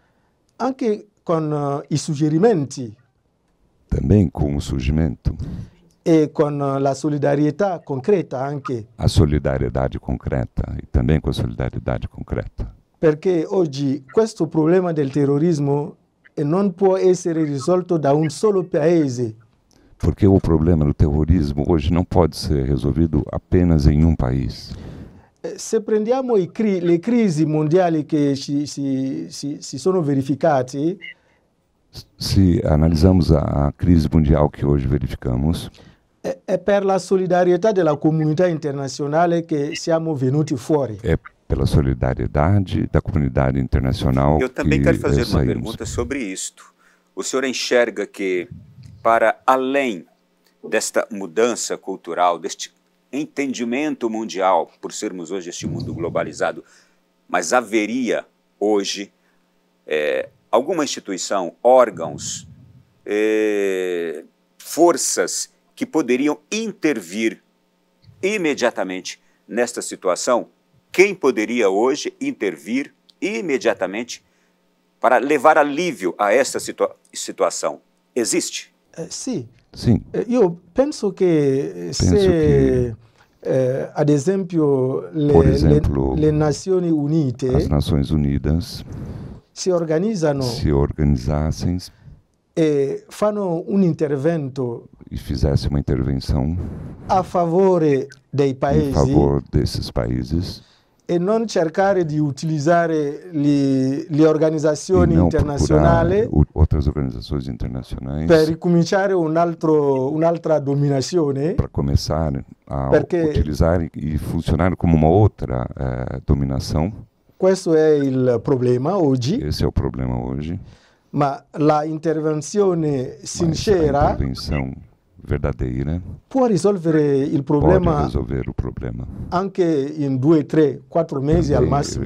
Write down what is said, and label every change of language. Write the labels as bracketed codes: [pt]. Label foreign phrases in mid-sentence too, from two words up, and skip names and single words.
[it] anche con i suggerimenti, [pt] também com o surgimento [it] e con la solidarietà concreta anche. [pt] A solidariedade concreta e também com a solidariedade concreta. [it] Perché oggi questo problema del terrorismo non può essere risolto da un solo paese. [pt] Porque o problema do terrorismo hoje não pode ser resolvido apenas em um país. [it] Se prendiamo le crisi mondiali che si sono verificate, [pt] se analisamos a crise mundial que hoje verificamos, [it] è per la solidarietà della comunità internazionale che siamo venuti fuori. [pt] É pela solidariedade da comunidade internacional. Eu também quero fazer uma pergunta sobre isto. O senhor enxerga que, para além desta mudança cultural, deste entendimento mundial, por sermos hoje este mundo globalizado, mas haveria hoje alguma instituição, órgãos, forças que poderiam intervir imediatamente nesta situação? Quem poderia hoje intervir imediatamente para levar alívio a esta situação? Existe? [it] Sì. [pt] Sim. [it] Io penso che se, ad esempio, le Nazioni Unite, [pt] as Nações Unidas [it] si organizzassem e fanno un intervento [pt] e fizesse uma intervenção [it] a favore dei paesi, [pt] em favor desses países, [it] e non cercare di utilizzare le organizzazioni internazionali [pt] outras organizações internacionais [it] per ricominciare un'altra dominazione, [pt] para começar a utilizar e funcionar como uma outra dominação. [it] Questo è il problema oggi. [pt] Esse é o problema hoje. [it] Ma la intervenzione sincera, [pt] a intervenção verdadeira [it] può risolvere il problema, [pt] pode resolver o problema [it] anche in 2, 3, 4 mesi al massimo.